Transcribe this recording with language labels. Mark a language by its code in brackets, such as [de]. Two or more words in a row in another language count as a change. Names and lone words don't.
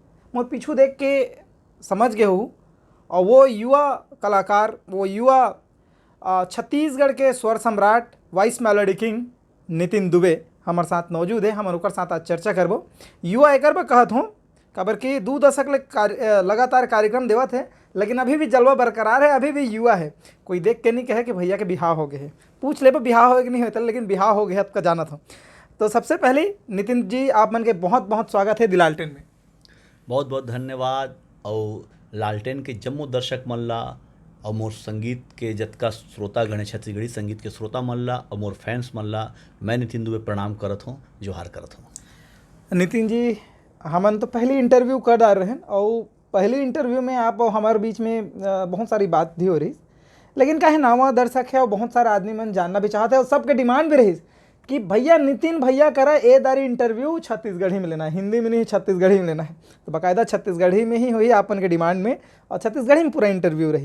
[hne] मोर पीछू देख के समझ गए हो और वो युवा कलाकार वो युवा छत्तीसगढ़ के स्वर सम्राट वॉइस मेलोडी किंग नितिन दुबे हमारे साथ मौजूद है। हम ओकर साथ आज चर्चा करबो। युवा एकर पर कहत हूँ काबर कि 2 दशक ले लगातार कार्यक्रम देवत है लेकिन अभी भी जलवा बरकरार है, अभी भी युवा है। कोई देख के नहीं कहे कि भैया के बिहार हो गए है, पूछ ले बिहार हो कि नहीं होता, लेकिन बिहार हो गया आपका जाना था। तो सबसे पहले नितिन जी आप मन के बहुत बहुत स्वागत है दी लालटेन में। बहुत बहुत धन्यवाद। और लालटेन के जम्मो दर्शक मन ला और मोर संगीत के जतका श्रोता गणे छत्तीसगढ़ी संगीत के श्रोता मन ला और मोर फैंस मन ला मैं नितिन दुबे प्रणाम करत हूँ, जोहार करत हूँ। नितिन जी हमन तो पहली इंटरव्यू कर डाल रहे हैं और पहली इंटरव्यू में आप और हमारे बीच में बहुत सारी बात भी हो रही, लेकिन काहे नावा दर्शक है और बहुत सारा आदमी मन जानना भी चाहते हैं और सबके डिमांड भी रही कि भैया नितिन भैया करा ए दारी इंटरव्यू छत्तीसगढ़ी में लेना है, हिंदी में नहीं छत्तीसगढ़ी में लेना है। तो बाकायदा छत्तीसगढ़ी में ही हुई अपन के डिमांड में और छत्तीसगढ़ी में पूरा इंटरव्यू रही।